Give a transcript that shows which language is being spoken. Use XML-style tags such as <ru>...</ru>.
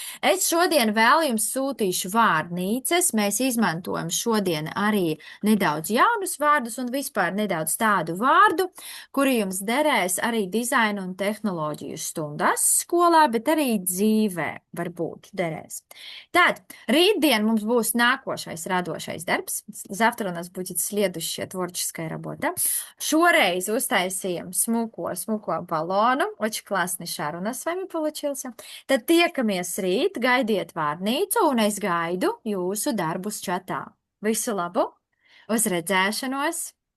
<lv>Es šodien vēl jums sūtīšu vārnīcas, mēs izmantojam šodien arī nedaudz jaunus vārdus un vispār nedaudz tādu vārdu, kuri jums derēs arī dizainā dizaina un tehnoloģiju stundās skolā, bet arī dzīvē varbūt derēs. Tad rītdien mums būs nākošais radošais darbs.</lv> <ru>Завтра у нас будет следующая творческая работа.</ru> <lv>Šoreiz uztaisījām smuko balonu.</lv> <ru>Очень классный шар у нас с вами получился.</ru> <lv>Tad tiekamies rīt, gaidiet vārnīcu, un es gaidu jūsu darbus čatā. Visu labu! Uz redzēšanos!</lv>